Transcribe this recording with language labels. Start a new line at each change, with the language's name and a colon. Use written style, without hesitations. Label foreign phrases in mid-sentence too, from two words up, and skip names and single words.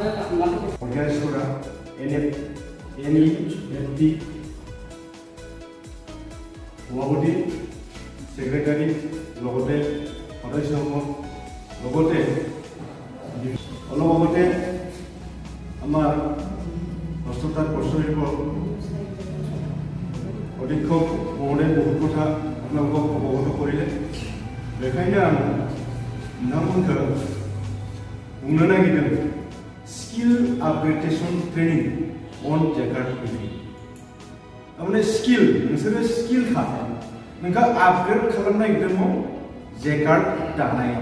Assamese: অৰ্গেনাইজ কৰা NEFT সভাপতি ছেক্ৰেটাৰী লগতে সদস্যসকল লগতে অলপ আগতে আমাৰ হস্ততাঁত বস্ত্ৰশিল্প অধীক্ষক মহোদয়ে বহুত কথা আপোনালোকক অৱগত কৰিলে।
Bodo: बेखायनो आं नोंथांमोनखौ बुंनो नागिरदों
English: skill upgradation training on jacquard training.
Bodo: तारमाने स्किल नोंसोरो स्किल खा नोंखौ आपग्रेड खालामनो नागिरदों जेकार्ड दानायाव।